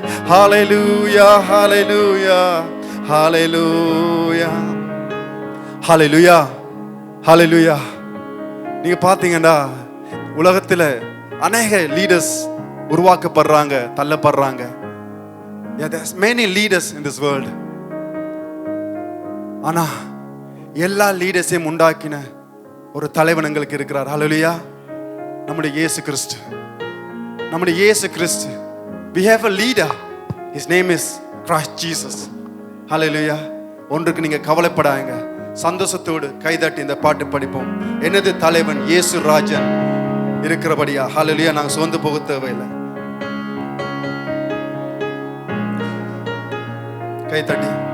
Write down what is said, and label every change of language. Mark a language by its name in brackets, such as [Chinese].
[Tamil] ஹல்லேலூயா ஹல்லேலூயா ஹல்லேலூயா ஹல்லேலூயா ஹல்லேலூயா. நீங்க பாத்தீங்கன்னா உலகத்துல அநேக leaders உருவாக்கப்படுறாங்க, தள்ளப்படுறாங்க. [English] Yeah, there's many leaders in this world. [Tamil] ஆனா எல்லா லீடர்ஸையும் உண்டாக்கின ஒரு தலைவன் எங்களுக்கு இருக்கிறார். ஹல்லேலூயா. நம்முடைய இயேசு கிறிஸ்து, நம்முடைய இயேசு கிறிஸ்து. [English] We have a leader. His name is Christ Jesus. Hallelujah. [Tamil] ஒன்றுக்கு நீங்க கவலைப்படாங்க, சந்தோஷத்தோடு கைதட்டி இந்த பாட்டு படிப்போம். எனது தலைவன் இயேசு ராஜன் இருக்கிறபடியா. ஹல்லேலூயா. நாங்க சோர்ந்து போக தேவையில்லை. கைதட்டி.